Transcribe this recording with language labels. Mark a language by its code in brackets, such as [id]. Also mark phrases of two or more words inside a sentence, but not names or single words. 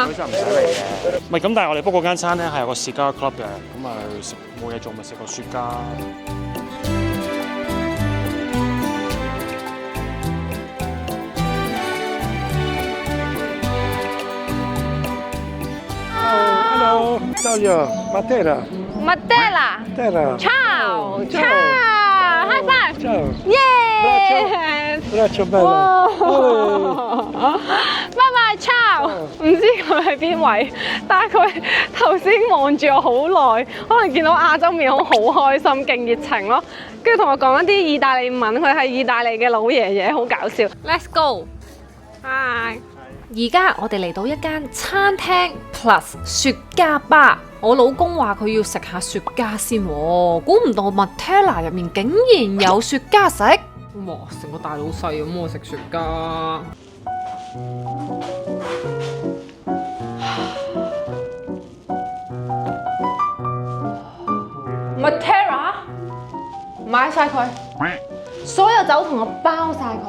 [yue] 佢就唔使嚟嘅。唔係咁，但係我哋 book 嗰間餐咧係有個雪茄 club 嘅，咁啊食冇嘢做咪食個雪茄。 [it] Hello, Claudio, Matera. Matera Matera. Ciao Ciao. [en] High five [it] Ciao. [yue] 耶 [it] Braccio bello. [yue] 哇 [it] Olè. [yue] 拜拜 Ciao 唔知佢係邊位，但係佢頭先望住我好耐，可能見到亞洲面孔好開心，勁熱情咯，跟住同我講一啲意大利文，佢係意大利嘅老爺爺，好搞笑。 [en] Let's go. [yue] Hi。而家我哋嚟到一間餐廳 plus 雪茄吧，我老公話佢要食下雪茄先喎，估唔到 Matera 入面竟然有雪茄食。哇！成個大老細咁喎，食雪茄。Matera 買晒佢，所有酒同我包晒佢。